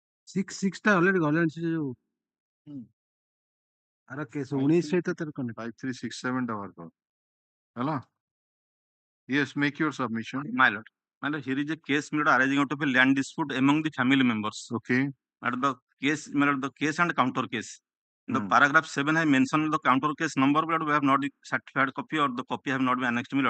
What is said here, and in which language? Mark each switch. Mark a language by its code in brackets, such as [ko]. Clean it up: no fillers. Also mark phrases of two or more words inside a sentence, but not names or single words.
[or] 6 ଟା already ଗଲାଣି ସେ ଯୋଉ ଆର କେସ୍ 19 ସହିତ ତାର connect 5367 ଟା ବାହାର କର ହେଲା [en] yes make your submission My lord, here is a case my lord, arising out of a land dispute among the family members. okay My lord, the case and counter case. The Hmm. paragraph 7 I mentioned the counter case number, my lord, we have not the certified copy or the copy have not been annexed, my lord.